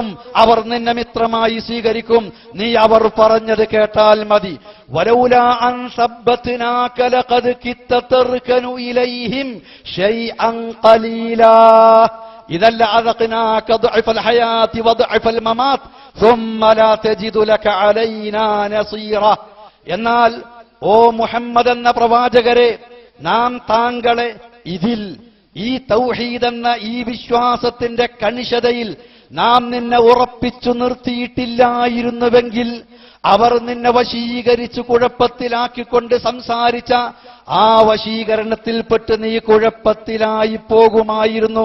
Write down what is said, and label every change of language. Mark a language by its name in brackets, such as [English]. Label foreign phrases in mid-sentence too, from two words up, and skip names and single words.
[Malayalam] അവർ നിന്നെ മിത്രമായി സ്വീകരിക്കും. നീ അവർ പറഞ്ഞത് കേട്ടാൽ മതി. [Arabic] ولولا أن ثبتناك لقد كدت تركن إليهم شيئا قليلا إذا لأذقناك ضعف الحياة وضعف الممات ثم لا تجد لك علينا نصيرا. [Malayalam] എന്നാൽ ഓ മുഹമ്മദ് എന്ന പ്രവാചകരെ, നാം താങ്കളെ ഇതിൽ, ഈ തൗഹീദ് എന്ന ഈ വിശ്വാസത്തിന്റെ കണിശതയിൽ നാം നിന്നെ ഉറപ്പിച്ചു നിർത്തിയിട്ടില്ലായിരുന്നുവെങ്കിൽ അവർ നിന്നെ വശീകരിച്ചു കുഴപ്പത്തിലാക്കിക്കൊണ്ട് സംസാരിച്ച ആ വശീകരണത്തിൽപ്പെട്ട് നീ കുഴപ്പത്തിലായി പോകുമായിരുന്നു.